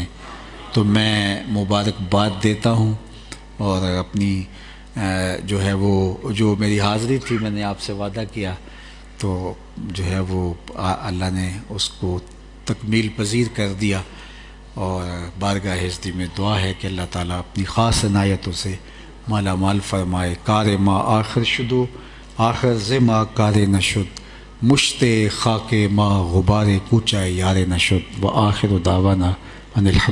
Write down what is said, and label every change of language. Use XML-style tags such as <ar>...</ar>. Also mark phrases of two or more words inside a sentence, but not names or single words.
<ur>تو میں مبارکباد دیتا ہوں, اور اپنی جو ہے وہ جو میری حاضری تھی میں نے آپ سے وعدہ کیا, تو جو ہے وہ اللہ نے اس کو تکمیل پذیر کر دیا. اور بارگاہ ہستی میں دعا ہے کہ</ur> <ar>اللہ تعالیٰ</ar> <ur>اپنی خاص عنایتوں سے مالا مال فرمائے.</ur> <fa>کار ما آخر شدو آخر زما کار نشد, مشت خاک ما غبار کوچہ یار نشد.</fa> <ar>و آخر دعوانا ان الحمد</ar>